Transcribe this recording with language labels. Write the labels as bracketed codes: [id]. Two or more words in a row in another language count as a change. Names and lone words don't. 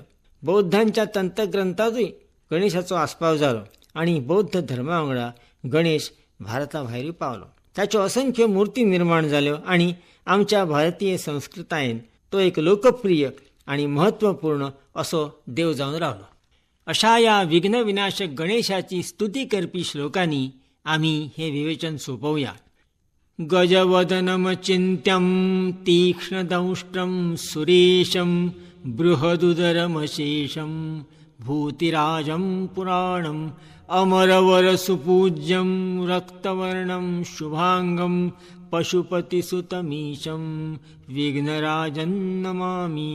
[kok] बौद्धांच्या तंत्रग्रंथांतूय गणेशाचो आस्पाव जालो आनी बौद्ध धर्मा वांगडा गणेश भारता भायरूय पावलो. ताच्यो असंख्य मुर्ती निर्माण जाल्यो आनी आमच्या भारतीय संस्कृतायेन तो एक लोकप्रिय आणि महत्त्वपूर्ण असो देव जावन रावलो. [mr] अशा या विघ्न विनाशक गणेशाची स्तुती करपी श्लोकांनी आम्ही हे विवेचन सोपवूया. [sa] गजवदनमचिन्त्यं तीक्ष्णदंष्ट्रं सुरेशं बृहदुदरमशेषं भूतिराजं पुराणम् अमरवरसुपूज्यं रक्तवर्णं शुभांगं पशुपतिसुतमीशं विघ्नराजं नमामि.